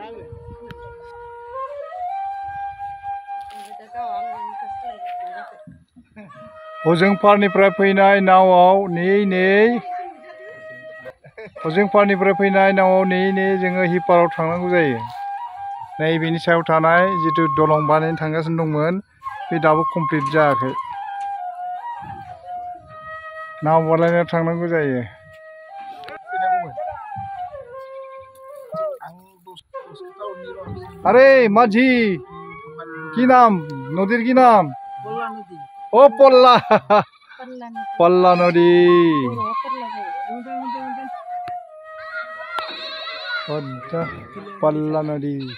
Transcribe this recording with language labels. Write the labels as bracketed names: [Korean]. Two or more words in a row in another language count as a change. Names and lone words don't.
[Bodo] हजों पारनिफ्राय फैनाय नावआव हजों पारनिफ्राय फैनाय नावआव नेयै जोङो हिपाराव थांनांगौ जायो नै बेनि सायाव थानाय जितु दलं बानायनो थांगासिनो दंमोन बे दाबो कमप्लिट जायाखै नाव बानायनो थांनांगौ जायो [Bangla] অরে মাঝি কী নাম নদীর কী নাম ও পল্লা পল্লা নদী পল্লা নদী